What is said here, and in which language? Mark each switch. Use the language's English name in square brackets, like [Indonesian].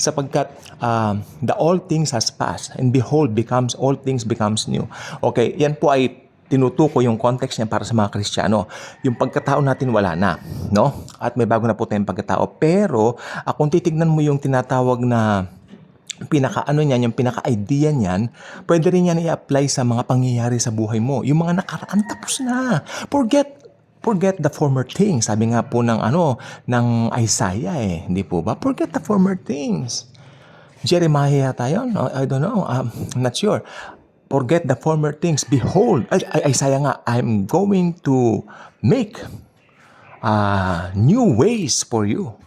[English] Sapagkat the old things has passed, and behold, all things becomes new. [Filipino] Okay, yan po ay tinutuko yung context niya para sa mga Kristiyano. Yung pagkatao natin wala na, no? At may bago na po tayong pagkatao. Pero, kung titignan mo yung tinatawag na yung pinaka-idea niyan, pwede rin yan i-apply sa mga pangyayari sa buhay mo. Yung mga nakaraan, tapos na. [English] Forget the former things. [Filipino] Sabi nga po ng Isaiah hindi po ba? [English] Forget the former things. [Filipino] Jeremiah tayo? [English] No, I don't know. I'm not sure. Forget the former things. Behold, Isaiah nga, I'm going to make new ways for you.